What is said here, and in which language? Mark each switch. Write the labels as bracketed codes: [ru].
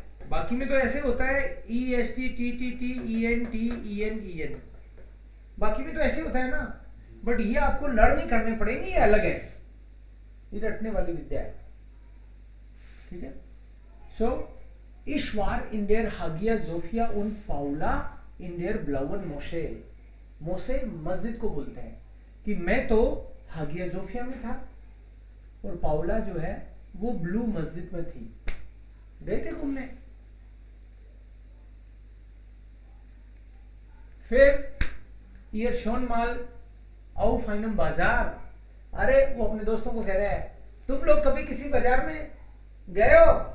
[hi] बाकी में तो ऐसे होता है EST TTT ENT EN, बाकी में तो ऐसे होता है ना, बट ये आपको लर्न नहीं करने पड़ेंगे, ये अलग है, ये रटने वाली विद्या है, ठीक है। [de] सो ich war in der Hagia Sophia und Paula in der blauen Moschee। [hi] मोशे मस्जिद को बोलते हैं कि मैं तो हागिया जोफिया में था और पाउला जो है वो ब्लू मस्जिद में थी। गए थे घूमने। फिर [de] ihr schon mal auf einem [hi] बाजार, अरे वो अपने दोस्तों को कह रहा है तुम लोग कभी किसी बाजार में गए हो?